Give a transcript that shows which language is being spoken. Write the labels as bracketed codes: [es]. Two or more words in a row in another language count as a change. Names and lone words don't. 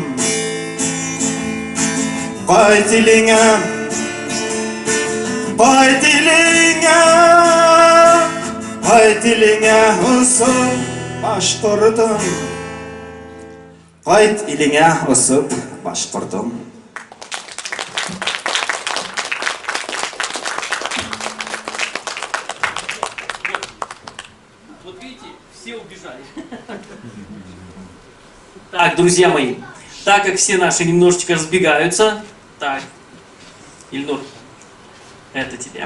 [ba] Ҡайт илеңә, ҡайт илеңә, ҡайт илеңә осоп башҡордом. Ҡайт илеңә осоп башҡордом. [ru] Вот видите, все убежали. Так, друзья мои, так как все наши немножечко разбегаются, так, Ильнур, это тебе.